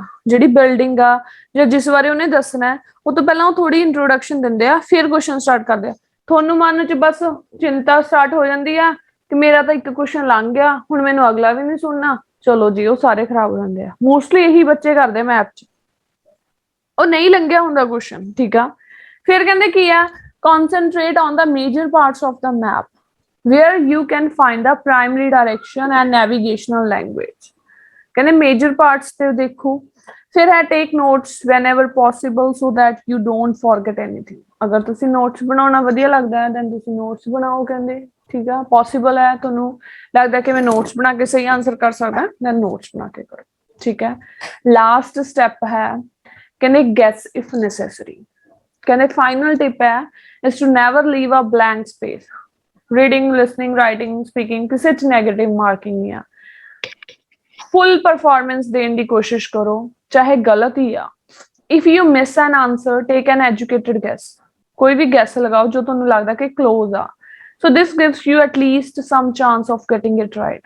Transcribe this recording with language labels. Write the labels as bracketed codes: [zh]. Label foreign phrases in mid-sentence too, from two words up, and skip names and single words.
[pa] ਜਿਹੜੀ ਬਿਲਡਿੰਗ ਆ ਜਾਂ ਜਿਸ ਬਾਰੇ ਉਹਨੇ ਦੱਸਣਾ ਉਹ ਤੋਂ ਪਹਿਲਾਂ ਉਹ ਥੋੜੀ ਇੰਟਰੋਡਕਸ਼ਨ ਦਿੰਦੇ ਆ, ਫਿਰ ਕੁਐਸਚਨ ਸਟਾਰਟ ਕਰਦੇ ਆ। ਤੁਹਾਨੂੰ ਮਨ ਚ ਬਸ ਚਿੰਤਾ ਸਟਾਰਟ ਹੋ ਜਾਂਦੀ ਆ ਕਿ ਮੇਰਾ ਤਾਂ ਇੱਕ ਕੁਐਸਚਨ ਲੰਘ ਗਿਆ, ਹੁਣ ਮੈਨੂੰ ਅਗਲਾ ਵੀ ਨਹੀਂ ਸੁਣਨਾ, ਚਲੋ ਜੀ ਉਹ ਸਾਰੇ ਖਰਾਬ ਹੋ ਜਾਂਦੇ ਆ। ਮੋਸਟਲੀ ਇਹੀ ਬੱਚੇ ਕਰਦੇ ਮੈਪ ਚ, ਉਹ ਨਹੀਂ ਲੰਘਿਆ ਹੁੰਦਾ ਕੁਐਸਚਨ, ਠੀਕ ਆ। ਫਿਰ ਕਹਿੰਦੇ ਕੀ ਆ, [en] concentrate on the major parts of the map where you can find the primary direction and navigational language। ਕਹਿੰਦੇ major parts [pa] ਤੇ ਦੇਖੋ। ਫਿਰ ਹੈ [en] take notes whenever possible so that you don't forget anything। [pa] ਅਗਰ ਤੁਸੀਂ ਨੋਟਸ ਬਣਾਉਣਾ ਵਧੀਆ ਲੱਗਦਾ ਹੈ then ਤੁਸੀਂ ਨੋਟਸ ਬਣਾਓ, ਕਹਿੰਦੇ ਠੀਕ ਆ। ਪੋਸੀਬਲ ਹੈ ਤੁਹਾਨੂੰ ਲੱਗਦਾ ਕਿ ਮੈਂ ਨੋਟਸ ਬਣਾ ਕੇ ਸਹੀ ਆਨਸਰ ਕਰ ਸਕਦਾ, then ਨੋਟਸ ਬਣਾ ਕੇ ਕਰੋ, ਠੀਕ ਹੈ। ਲਾਸਟ ਸਟੈਪ ਹੈ ਕਹਿੰਦੇ [en] guess if necessary। ਕਹਿੰਦੇ final tip ਹੈ is to never leave a blank space. reading, listening, writing, speaking [pa] ਕਿਸੇ 'ਚ [en] negative marking [pa] ਨਹੀਂ ਆ। [en] full performance [pa] ਦੇਣ ਦੀ ਕੋਸ਼ਿਸ਼ ਕਰੋ, ਚਾਹੇ ਗਲਤ ਹੀ ਆ। [en] If you miss an answer, take an educated guess. [pa] ਕੋਈ ਵੀ ਗੈਸ ਲਗਾਓ ਜੋ ਤੁਹਾਨੂੰ ਲੱਗਦਾ ਕਿ ਕਲੋਜ਼ ਆ। [en] So this gives you at least some chance of getting it right.